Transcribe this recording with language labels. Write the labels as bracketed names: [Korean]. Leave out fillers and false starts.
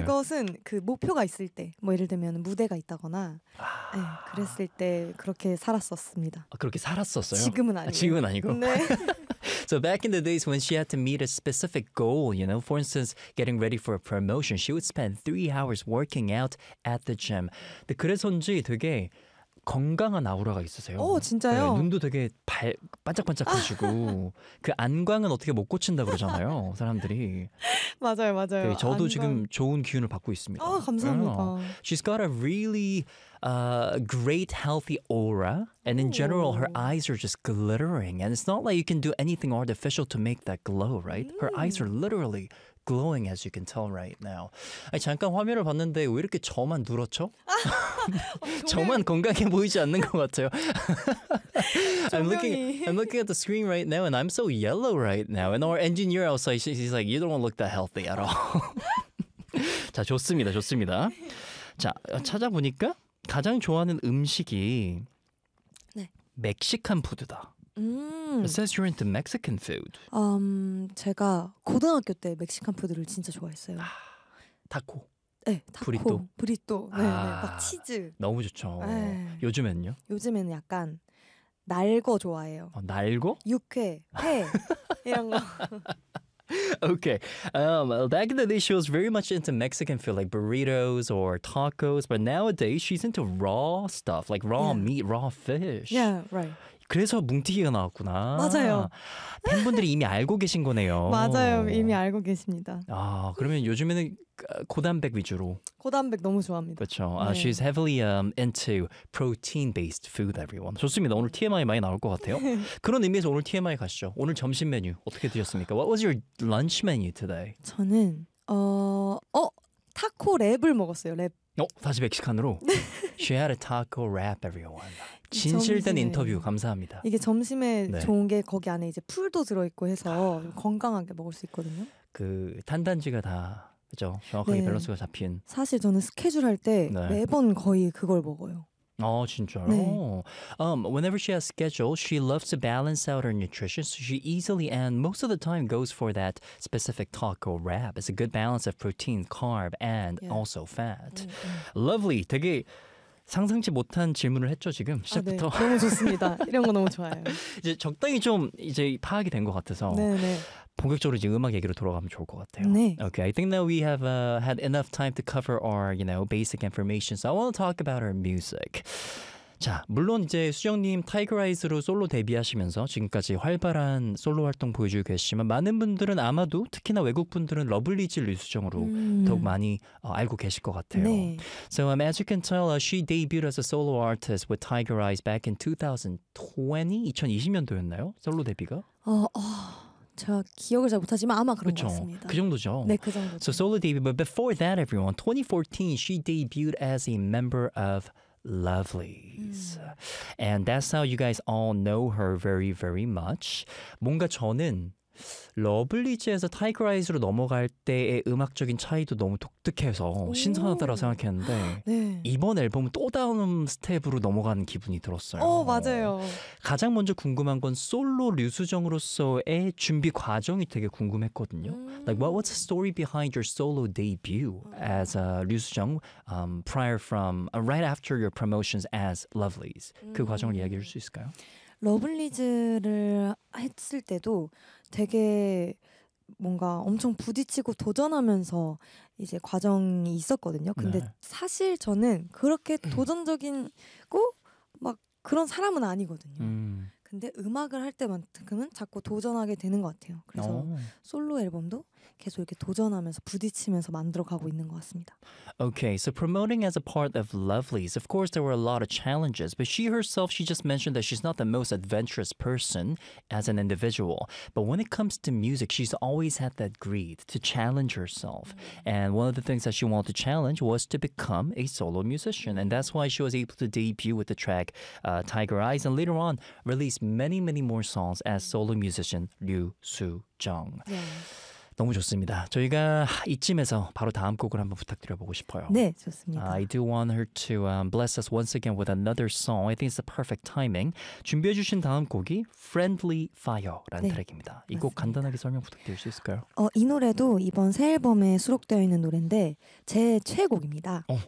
[Korean] 그것은 그 목표가 있을 때, 뭐 예를 들면 무대가 있다거나, 아... 네, 그랬을 때 그렇게 살았었습니다. 아, 그렇게 살았었어요? 지금은 아니고. 아, 지금은 아니고. 네. [English] So back in the days when she had to meet a specific goal, you know, for instance, getting ready for a promotion, she would spend 3 hours working out at the gym. [Korean] 근데 그래서인지 되게 건강한 아우라가 있으세요. 오, 진짜요? 네, 눈도 되게 반짝반짝하시고 그 안광은 어떻게 못 고친다 그러잖아요, 사람들이. 맞아요, 맞아요. 네, 저도 안광... 지금 좋은 기운을 받고 있습니다. 아, 감사합니다. Yeah. [English] She's got a really great healthy aura. And in general, her eyes are just glittering. And it's not like you can do anything artificial to make that glow, right? Her eyes are literally glowing, as you can tell right now. [Korean] 아니, 잠깐 화면을 봤는데 왜 이렇게 저만 누렇죠? 저만 건강해 보이지 않는 것 같아요. [English] I'm looking at the screen right now and I'm so yellow right now. And our engineer outside, she's like, you don't look that healthy at all. [Korean] 자, 좋습니다. 좋습니다. 자, 찾아보니까 가장 좋아하는 음식이 멕시칸 푸드다. [English] It says you're into Mexican food. [Korean] 제가 고등학교 때 멕시칸 푸드를 진짜 좋아했어요. 아, 타코. 네, 타코. 브리또. 아, 네, 막 치즈. 너무 좋죠. 에이. 요즘에는요? 요즘에는 약간 날 거 좋아해요. 어, 날 거? 육회, 회 이런 거. [English] Okay. Back in the day, she was very much into Mexican food, like burritos or tacos. But nowadays, she's into raw stuff, like raw yeah. meat, raw fish. Yeah, right. [Korean] 그래서 뭉티기가 나왔구나. 맞아요. 팬분들이 이미 알고 계신 거네요. 맞아요. 이미 알고 계십니다. 아, 그러면 요즘에는 고단백 위주로. 고단백 너무 좋아합니다. 그렇죠. 네. [English] She's heavily into protein-based food, everyone. [Korean] 좋습니다. 오늘 TMI 많이 나올 것 같아요. 그런 의미에서 오늘 TMI 가시죠. 오늘 점심 메뉴 어떻게 드셨습니까? [English] What was your lunch menu today? [Korean] 저는 타코 랩을 먹었어요. 랩. 어? 다시 멕시칸으로? [English] She had a taco wrap, everyone. [Korean] 진실된 점심에, 인터뷰 감사합니다. 이게 점심에 네. 좋은 게 거기 안에 이제 풀도 들어있고 해서 건강하게 먹을 수 있거든요. 그 탄단지가 다 그죠? 정확하게 네. 밸런스가 잡힌. 사실 저는 스케줄 할 때 네. 매번 거의 그걸 먹어요. 아 진짜요? 네. [English] Whenever she has schedule, she loves to balance out her nutrition, so she easily and most of the time goes for that specific taco wrap. It's a good balance of protein, carb, and yeah. also fat. 네. Lovely. [Korean] 되게 상상치 못한 질문을 했죠 지금 시작부터. 아, 네. 너무 좋습니다. 이런 거 너무 좋아요. 이제 적당히 좀 이제 파악이 된 것 같아서. 네네. 본격적으로 이제 음악 얘기로 돌아가면 좋을 것 같아요. 네. [English] Okay, I think that we have had enough time to cover our, you know, basic information. So I want to talk about our music. [Korean] 자, 물론 이제 수영님 Tiger Eyes로 솔로 데뷔하시면서 지금까지 활발한 솔로 활동 보여주고 계시지만 많은 분들은 아마도 특히나 외국 분들은 러블리즈 류수정으로 더욱 많이 알고 계실 것 같아요. 네. [English] So as you can tell, she debuted as a solo artist with Tiger Eyes back in 2020? [Korean] 2020년도였나요? 솔로 데뷔가? 제가 기억을 잘 못하지만 아마 그런 그쵸? 것 같습니다. 그 정도죠. 네, 그 정도죠. [English] So solo debut, but before that, everyone, 2014, she debuted as a member of Lovelies. And that's how you guys all know her very, very much. [Korean] 뭔가 저는 러블리즈에서 Tiger Eyes로 넘어갈 때의 음악적인 차이도 너무 독특해서 신선하다라고 생각했는데 네. 이번 앨범은 또 다음 스텝으로 넘어가는 기분이 들었어요. 맞아요. 가장 먼저 궁금한 건 솔로 류수정으로서의 준비 과정이 되게 궁금했거든요. [English] Like what was the story behind your solo debut as a 류수정 prior from right after your promotions as Lovelies? [Korean] 그 과정을 이야기해 줄 수 있을까요? 러블리즈를 했을 때도 되게 뭔가 엄청 부딪히고 도전하면서 이제 과정이 있었거든요. 근데 네. 사실 저는 그렇게 도전적이고 막 그런 사람은 아니거든요. 근데 음악을 할 때만큼은 자꾸 도전하게 되는 것 같아요. 그래서 솔로 앨범도 계속 이렇게 도전하면서 부딪히면서 만들어가고 있는 것 같습니다. [English] Okay, so promoting as a part of Lovelies, of course there were a lot of challenges, but she herself, she just mentioned that she's not the most adventurous person as an individual. But when it comes to music, she's always had that greed to challenge herself. And one of the things that she wanted to challenge was to become a solo musician. And that's why she was able to debut with the track Tiger Eyes, and later on, really many more songs as solo musician Liu Su Jung. Yeah. [Korean] 너무 좋습니다. 저희가 이쯤에서 바로 다음 곡을 한번 부탁드려보고 싶어요. 네, 좋습니다. [English] I do want her to bless us once again with another song. I think it's the perfect timing. [Korean] 준비해 주신 다음 곡이 Friendly Fire라는 네, 트랙입니다. 이 곡 간단하게 설명 부탁드릴 수 있을까요? 이 노래도 이번 새 앨범에 수록되어 있는 노래인데 제 최애곡입니다.